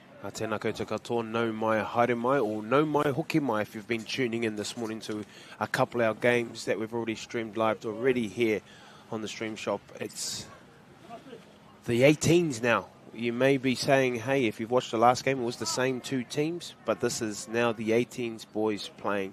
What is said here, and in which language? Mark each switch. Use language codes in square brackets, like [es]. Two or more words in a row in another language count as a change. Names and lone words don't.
[mi] Tēnā koutou katoa, no mai haere mai, [en] or [mi] no mai hoki mai [en] if you've been tuning in this morning to a couple of our games that we've already streamed live already here on the Stream Shop. It's the 18s now. You may be saying, hey, if you've watched the last game, it was the same two teams, but this is now the 18s boys playing.